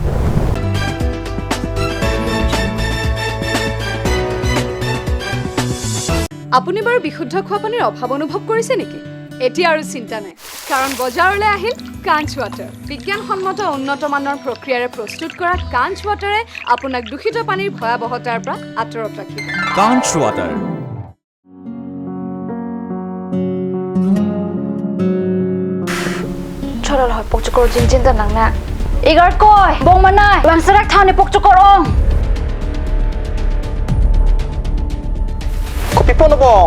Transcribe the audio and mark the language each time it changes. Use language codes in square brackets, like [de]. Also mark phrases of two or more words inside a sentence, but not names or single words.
[as] আপুনি বাৰু বিশুদ্ধ খোৱা পানীৰ অভাৱ অনুভৱ কৰিছে নেকি? এতিয়া আৰু চিন্তা নাই, কাৰণ বজাৰলৈ আহিল কাঞ্চ ৱাটাৰ। বিজ্ঞানসন্মত উন্নত মানৰ প্ৰক্ৰিয়াৰে প্ৰস্তুত কৰা কাঞ্চ ৱাটাৰে আপোনাক দূষিত পানীৰ ভয়াৱহতাৰ পৰা আঁতৰত ৰাখিব। কাঞ্চ ৱাটাৰ। [mjw] Chorol hoy pokchukor jinjin dan nangna. Igar koy bong manay bang serak thani pokchukor ong. Ko pipo no bong.